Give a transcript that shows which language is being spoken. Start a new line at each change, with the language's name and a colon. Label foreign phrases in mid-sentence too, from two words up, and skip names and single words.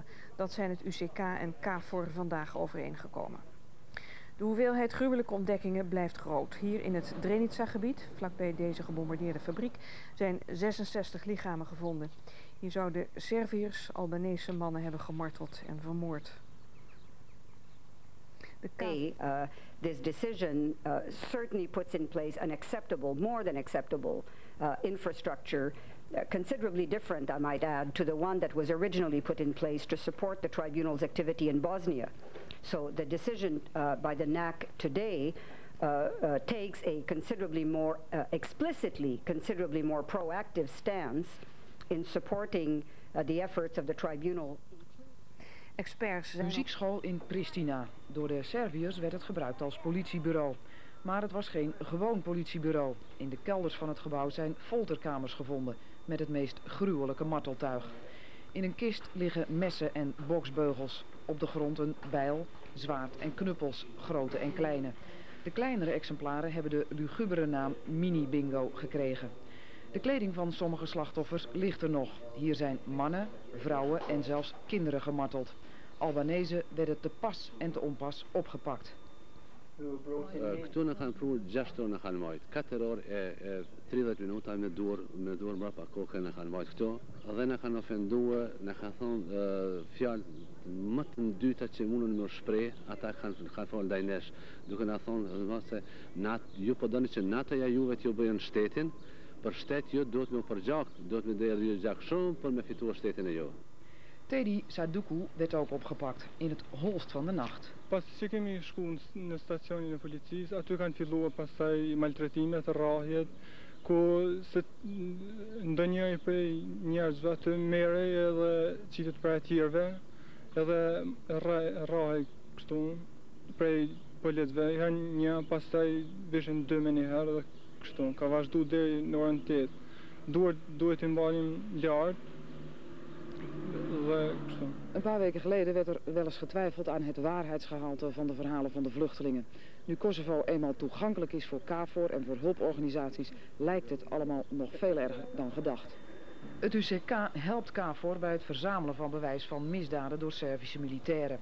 Dutch: Dat zijn het UÇK en KFOR vandaag overeengekomen. De hoeveelheid gruwelijke ontdekkingen blijft groot. Hier in het Drenica-gebied, vlakbij deze gebombardeerde fabriek, zijn 66 lichamen gevonden. Hier zouden Serviërs Albanese mannen hebben gemarteld en vermoord.
English: This decision certainly puts in place an acceptable, more than acceptable infrastructure, considerably different, I might add, to the one that was originally put in place to support the tribunal's activity in Bosnia. So the decision by the NAC today takes a considerably more, explicitly considerably more proactive stance in supporting the efforts of the tribunal.
Dutch: Muziekschool in Pristina. Door de Serviërs werd het gebruikt als politiebureau. Maar het was geen gewoon politiebureau. In de kelders van het gebouw zijn folterkamers gevonden met het meest gruwelijke marteltuig. In een kist liggen messen en boksbeugels. Op de grond een bijl, zwaard en knuppels, grote en kleine. De kleinere exemplaren hebben de lugubere naam mini-bingo gekregen. De kleding van sommige slachtoffers ligt er nog. Hier zijn mannen, vrouwen en zelfs kinderen gemarteld. Albanezen werden te pas en te onpas opgepakt.
Albanian: Këtu në kanë pru 6 orë në kanë majtë, 4 orë e 30 minuta me dur mbrapa kokën në kanë majtë këto, dhe në kanë ofendue, në kanë thonë fjalë më të dyta që mundën me shpreh, ata kanë folë ndaj nesh, duke na thonë se ju po doni që natëja juve t'ju bëjën shtetin, për shtet ju duhet me përgjak, duhet me dhe gjak shumë për me fitua shtetin e ju.
Dutch: Teddy Saduku werd ook opgepakt in het holst van de nacht.
Albanian: Pas që kemi shku në stacionin e policisë, aty kanë filluar pastaj maltretimet, rrahjet, ku se ndonjëri prej njerëzve aty merrej edhe qitet për tjerëve, edhe rrahej kështu prej policëve, një pastaj vishin 2 me një herë dhe kështu, ka vazhdu deri në orën 8. Duhet i mbalim lart.
Dutch: Een paar weken geleden werd er wel eens getwijfeld aan het waarheidsgehalte van de verhalen van de vluchtelingen. Nu Kosovo eenmaal toegankelijk is voor KFOR en voor hulporganisaties, lijkt het allemaal nog veel erger dan gedacht. Het UÇK helpt KFOR bij het verzamelen van bewijs van misdaden door Servische militairen.